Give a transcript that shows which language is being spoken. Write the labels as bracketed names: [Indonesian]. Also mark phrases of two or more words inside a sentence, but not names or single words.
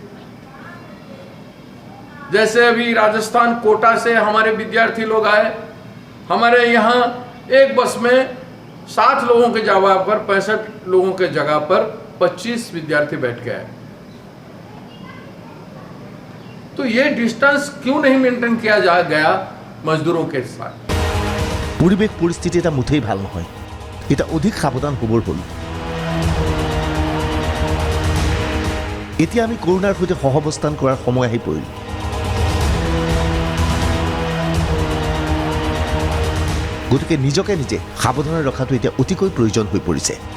[Hindi] जैसे अभी राजस्थान कोटा से हमारे विद्यार्थी लोग आए, हमारे यहाँ एक बस में 60 लोगों के जगह पर 65 लोगों के जगह पर 25 विद्यार्थी बैठ गए। तो ये डिस्टेंस क्यों नहीं मेंटेन किया जा गया मजदूरों के साथ? [Assamese] পৰিৱেশ পৰিস্থিতি এটা মুঠেই ভাল নহয়। এটা অধিক সাৱধান হ'বৰ হ'ল। এতিয়া আমি কৰোনাৰ সৈতে সহাৱস্থান কৰাৰ সময় আহি পৰিল। গতিকে নিজকে নিজে সাৱধানে ৰখাটো এতিয়া অতিকৈ প্ৰয়োজন হৈ পৰিছে।